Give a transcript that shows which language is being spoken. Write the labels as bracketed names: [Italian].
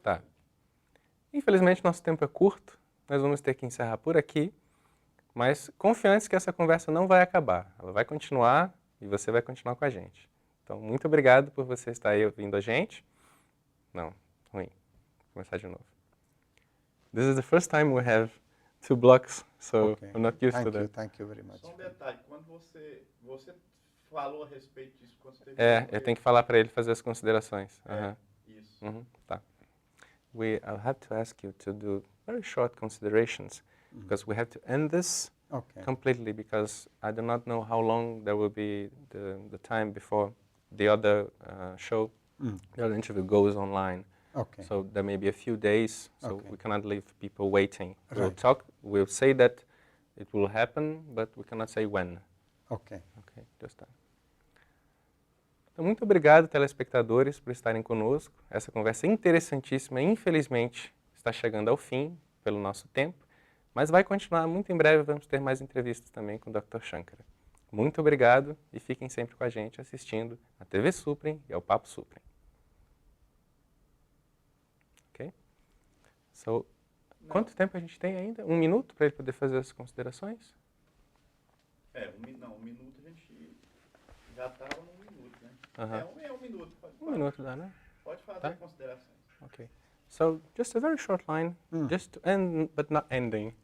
[Portuguese] Tá. Infelizmente, nosso tempo é curto. Nós vamos ter que encerrar por aqui. Mas confiantes que essa conversa não vai acabar. Ela vai continuar e você vai continuar com a gente. Então, muito obrigado por você estar aí ouvindo a gente. Não, ruim. Vou começar de novo. [English] This is the first time we have 2 blocks, so Okay. I'm not used to that. Thank you very much. [Portuguese] Só um detalhe, quando você falou a respeito disso, quando você Eu tenho que falar para ele fazer as considerações. Isso. Tá. [English] I'll have to ask you to do very short considerations, because we have to end this completely, because I do not know how long there will be the time before the other show, the other interview goes online. Okay. So there may be a few days, so we cannot leave people waiting. Right. We'll say that it will happen, but we cannot say when. Okay. Okay, just that. [Portuguese] Então, muito obrigado, telespectadores, por estarem conosco. Essa conversa interessantíssima, infelizmente, está chegando ao fim pelo nosso tempo, mas vai continuar. Muito em breve vamos ter mais entrevistas também com o Dr. Shankara. Muito obrigado e fiquem sempre com a gente assistindo a TV Suprem e ao Papo Suprem. Ok? So, quanto tempo a gente tem ainda? 1 minuto para ele poder fazer as considerações? 1 minuto a gente já estava no minuto, né? Aham. É um minuto. Pode 1 minuto dá, né? Pode fazer considerações. [English] Okay. So just a very short line, just to end, but not ending.